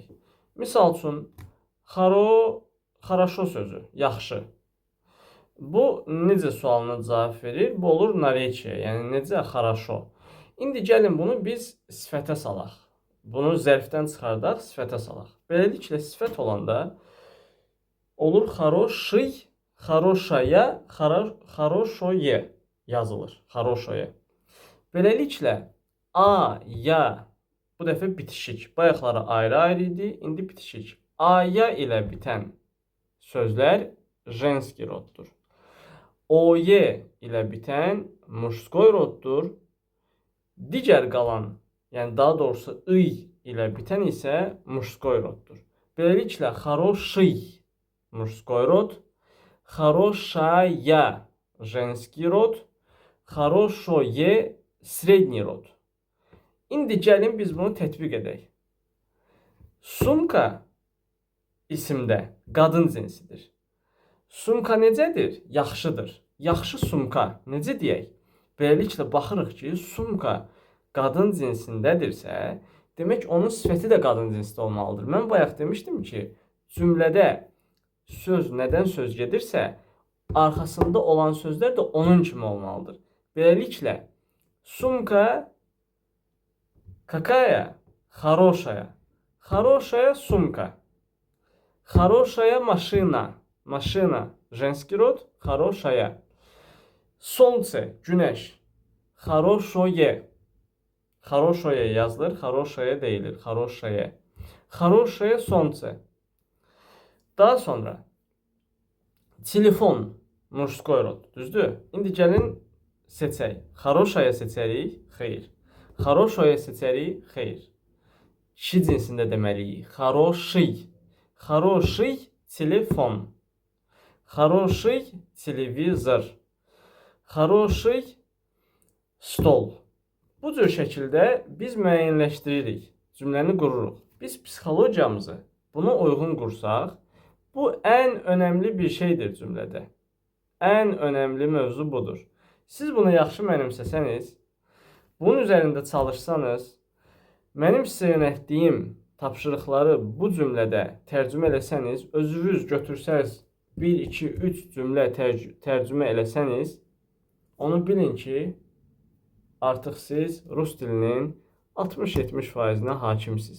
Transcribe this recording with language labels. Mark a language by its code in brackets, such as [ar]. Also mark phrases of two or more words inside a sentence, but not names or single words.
[az] Misal üçün, хорошо sözü, yaxşı. Bu, necə sualına cavab verir? Bu olur narечие, yəni necə хорошо. İndi gəlin bunu biz sifətə salaq. Bunu zərfdən çıxardaq, sifətə salaq. Beləliklə, sifət olanda olur [ru] хороший, хорошая, хорошое [az] yazılır. Хорошое. Beləliklə, A, ya, bu dəfə bitişik. Bayaqları ayrı-ayrı idi, indi bitişik. A-ya ilə bitən sözlər женский roddur. O-y ilə bitən мужской roddur. Digər qalan, yəni daha doğrusu ıy ilə bitən isə мужской roddur. Beləliklə, [ru] хороший мужской rod, хорошая женский rod, хорошое средний rod. [az] İndi gəlin biz bunu tətbiq edək. Sumka isimdə qadın cinsidir. Sumka necədir? Yaxşıdır. Yaxşı sumka necə deyək? Beləliklə baxırıq ki, sumka qadın cinsindədirsə, demək onun sifəti də qadın cinsdə olmalıdır. Mən bayaq demişdim ki, cümlədə söz nədən söz gedirsə, arxasında olan sözlər də onun kimi olmalıdır. Beləliklə, [ru] sumka какая? Хорошая. Хорошая сумка. Хорошая машина. Машина. Женский род. Хорошая. Солнце. Güneş. Хорошее. Хорошее yazılır. Хорошее deyilir. Хорошее. Хорошее солнце. [az] Daha sonra telefon. [ru] Мужской род. [az] Düzdür? İndi gəlin seçək. Хорошая seçərik. Xeyr. Хорошее seçərik. Xeyr. Kişi cinsində deməliyik. [ru] Хороший. Хороший telefon. Хороший televizor. Хороший stol. [az] Bu cür şəkildə biz müəyyənləşdiririk. Cümləni qururuq. Biz psixologiyamızı buna uyğun qursaq, bu ən önəmli bir şeydir cümlədə. Ən önəmli mövzu budur. Siz bunu yaxşı mənimsəsəniz, bunun üzərində çalışsanız, mənim sizə yönəltdiyim tapşırıqları bu cümlədə tərcümə eləsəniz, özünüz götürsəz 1, 2, 3 cümlə tərcümə eləsəniz, onu bilin ki, artıq siz rus dilinin 60-70%-nə hakimsiniz.